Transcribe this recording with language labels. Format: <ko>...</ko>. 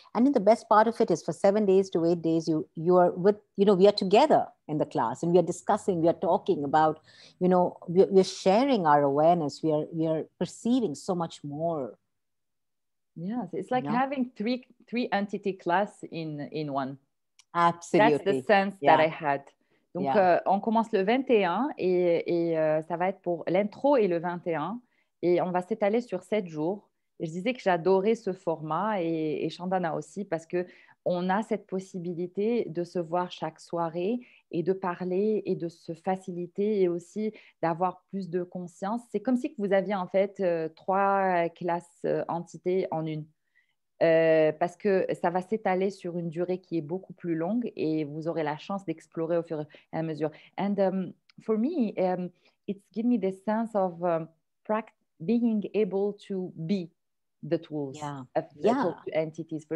<en>And then the best part of it is for 7 days to 8 days, you are with, we are together in the class and we are discussing, we are talking about, we're sharing our awareness, we are perceiving so much more. Yes, it's like having three entity class in one. Absolutely. That's the sense that I had.</en> <fr>Donc, on commence le 21 et ça va être pour l'intro et le 21. Et on va s'étaler sur 7 jours. Et je disais que j'adorais ce format et Chandana aussi parce que on a cette possibilité de se voir chaque soirée et de parler et de se faciliter et aussi d'avoir plus de conscience. C'est comme si que vous aviez en fait 3 classes entités en une. Parce que ça va s'étaler sur une durée qui est beaucoup plus longue et vous aurez la chance d'explorer au fur et à mesure.</fr> <en>And for me, it's give me this sense of being able to be the tools of talk to entities.</en>